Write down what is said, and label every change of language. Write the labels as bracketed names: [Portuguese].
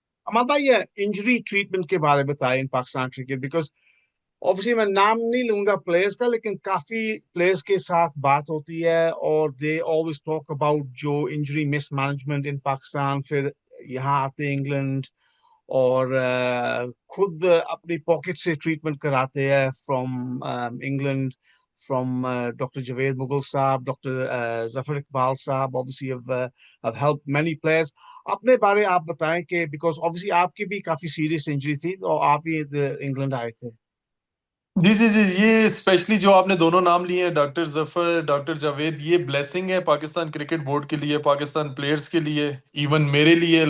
[Hindi] हमारा भाई, ये इंजरी ट्रीटमेंट के बारे में बताएं इन पाकिस्तान क्रिकेट, बिकॉज ऑब्वियसली मैं नाम नहीं लूंगा प्लेयर्स का, लेकिन काफी प्लेयर्स के साथ बात होती है और [English] they always talk about [Hindi] जो इंजरी मिसमैनेजमेंट इन पाकिस्तान। फिर यहाँ आते इंग्लैंड और खुद अपनी पॉकेट से ट्रीटमेंट कराते हैं from England [English] from Dr. Javed Mughal Saab, Dr. Zafar Iqbal Saab, obviously have helped many players. [Hindi] अपने बारे आप बताएं कि [English] because obviously [Hindi] आपकी भी काफी serious injury थी और आप ही इंग्लैंड आए थे. जी जी जी, ये स्पेशली जो आपने दोनों नाम लिए हैं, डॉक्टर जफर, डॉक्टर जावेद, ये ब्लेसिंग है पाकिस्तान क्रिकेट बोर्ड के लिए, पाकिस्तान प्लेयर्स के लिए, इवन मेरे लिए।